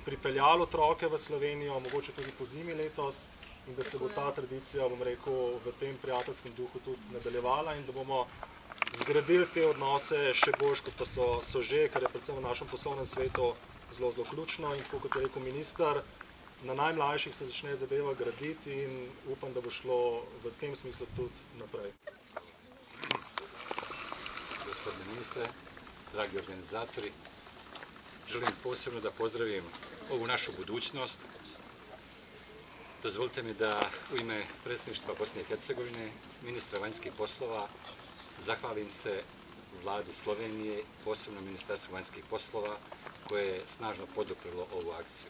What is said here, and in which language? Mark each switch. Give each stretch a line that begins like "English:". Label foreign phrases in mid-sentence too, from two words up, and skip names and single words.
Slovenian: pripeljali otroke v Slovenijo, mogoče tudi po zimi letos, in da se bo ta tradicija, bom rekel, v tem prijateljskem duhu tudi nadaljevala in da bomo zgradili te odnose še bolj, kot pa so že, kar je predvsem v našem poslovnem svetu zelo ključno in tako kot je rekel minister, na najmlajših se začne zadeva graditi in upam, da bo šlo v tem smislu tudi naprej.
Bosnian: Gospodine ministre, dragi organizatori, želim posebno da pozdravim ovu našu budućnost. Dozvolite mi da u ime predsjedništva Bosne i Hercegovine, ministra vanjskih poslova, zahvalim se vladi Slovenije, posebno Ministarstvu vanjskih poslova, koje je snažno poduprlo ovu akciju.